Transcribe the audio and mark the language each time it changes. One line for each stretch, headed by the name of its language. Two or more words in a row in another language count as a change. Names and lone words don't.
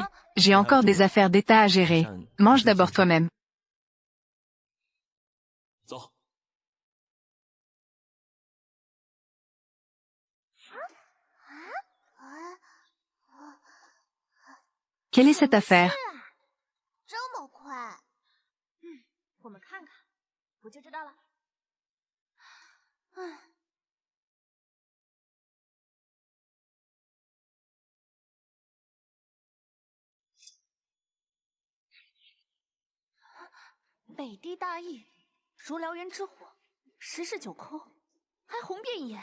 French: J'ai encore des affaires d'État à gérer. Mange d'abord toi-même.
Chinese: 走。
French: Quelle est cette affaire?
Chinese: 这么快？我们看看，不就知道了。北地大疫，如燎原之火，十室九空，还红遍一眼。